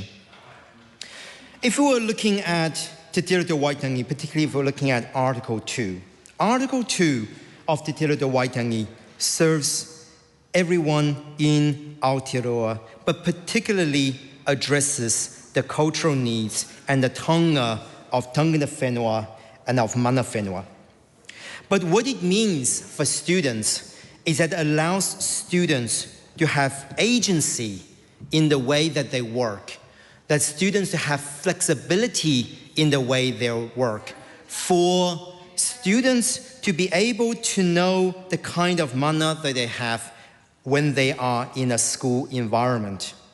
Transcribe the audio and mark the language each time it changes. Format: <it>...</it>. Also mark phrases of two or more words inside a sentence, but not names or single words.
<en>If we were looking at Te Tiriti o Waitangi, particularly if we're looking at Article 2, Article 2 of Te Tiriti o Waitangi serves everyone in Aotearoa, but particularly addresses the cultural needs and the taonga of</en> <mi>tangata whenua</mi> <en>and of</en> <mi>mana whenua.</mi> <en>But what it means for students is that it allows students to have agency in the way that they work, that students to have flexibility in the way they work, for students to be able to know the kind of mana that they have when they are in a school environment.</en>